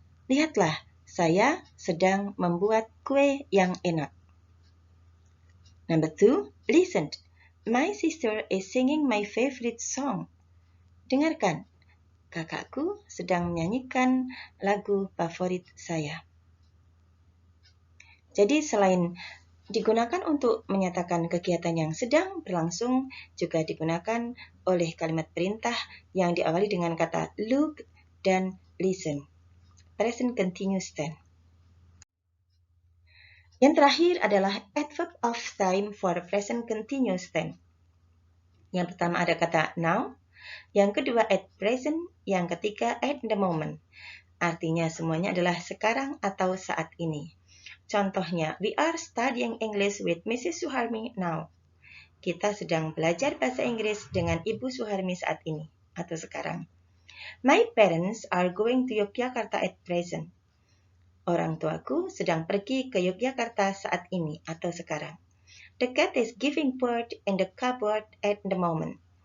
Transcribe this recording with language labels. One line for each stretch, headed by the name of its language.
Indonesian: Lihatlah, saya sedang membuat kue yang enak.
English: Number 2, listen. My sister is singing my favorite song.
Indonesian: Dengarkan, kakakku sedang menyanyikan lagu favorit saya. Jadi selain digunakan untuk menyatakan kegiatan yang sedang berlangsung, juga digunakan oleh kalimat perintah yang diawali dengan kata look dan listen. Present continuous tense. Yang terakhir adalah adverb of time for present continuous tense. Yang pertama ada kata now, yang kedua at present, yang ketiga at the moment. Artinya semuanya adalah sekarang atau saat ini.
English: Contohnya, we are studying English with Mrs. Suharmi now.
Indonesian: Kita sedang belajar bahasa Inggris dengan Ibu Suharmi saat ini atau sekarang.
English: My parents are going to Yogyakarta at present.
Indonesian: Orang tuaku sedang pergi ke Yogyakarta saat ini atau sekarang.
English: The cat is giving birth in the cupboard at the moment.